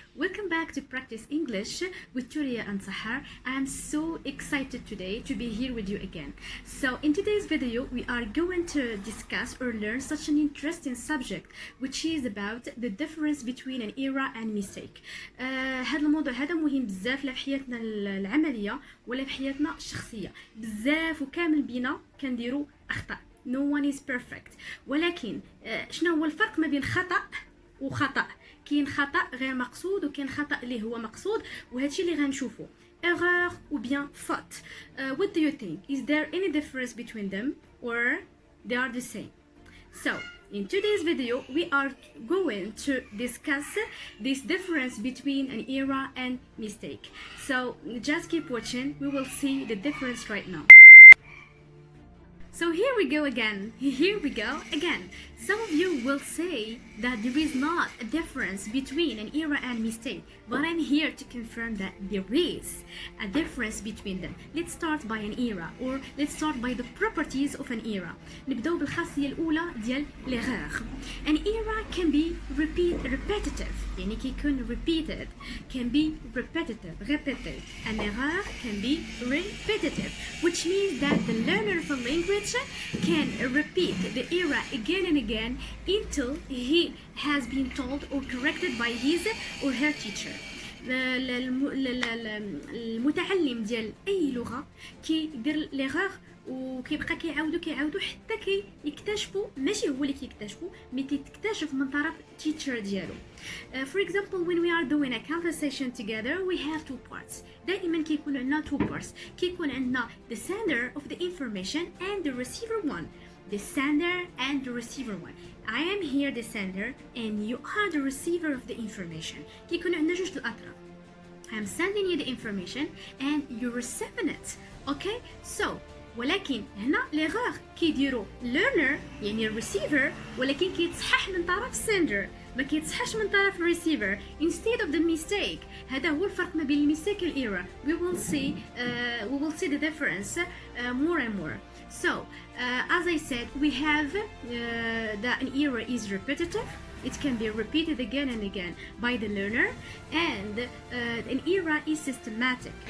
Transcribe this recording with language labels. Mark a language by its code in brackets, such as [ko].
[en] Welcome back to Practice English with Turia and Sahar. I am so excited today to be here with you again. So in today's video, we are going to discuss or learn such an interesting subject, which is about the difference between an error and mistake. [ar] هذا الموضوع هذا مهم بزاف لا في حياتنا العملية ولا في حياتنا الشخصية. بزاف وكامل بينا كنديروا أخطاء. [en] No one is perfect. [ar] ولكن شنو هو الفرق ما بين خطأ وخطأ؟ كاين خطأ غير مقصود وكاين خطأ اللي هو مقصود وهادشي اللي غنشوفو. [fr] Erreur ou bien faute. [en] What do you think? Is there any difference between them or they are the same? So, in today's video, we are going to discuss this difference between an error and mistake. So, just keep watching. We will see the difference right now. So here we go again. Some of you will say that there is not a difference between an error and mistake, but I'm here to confirm that there is a difference between them. Let's start by an error, or let's start by the properties of an error. [ar] نبداو بالخاصية الأولى ديال l'erreur. [en] An error can be repetitive. [ar] يعني كيكون [en] repeated, can be repeated. An error can be repetitive, which means that the learner of a language can repeat the error again and again until he has been told or corrected by his or her teacher. [ar] المتعلم ديال أي لغة كيدير l'erreur وكيبقى كيعاودو حتى كيكتشفوا ماشي هو اللي كيكتشفوا مي كيكتشف من طرف teacher ديالو. [en] For example, when we are doing a conversation together, we have two parts. [ar] دائما كيكون عندنا [en] two parts. [ar] كيكون عندنا [en] the sender of the information and the receiver one. The sender and the receiver one. I am here the sender and you are the receiver of the information. [ar] كيكون عندنا جوج الأطراف. [en] I am sending you the information and you're receiving it. Okay? [ar] So, ولكن هنا l'erreur كيديرو learner يعني الريسيفر ولكن كيتصحح من طرف sender ما كيتصحش من طرف receiver [en] instead of the mistake. [ar] هذا هو الفرق ما بين الميستيك والإيرور. [en] We will see the difference more and more. So as I said, we have that an error is repetitive. It can be repeated again and again by the learner, and an error is systematic.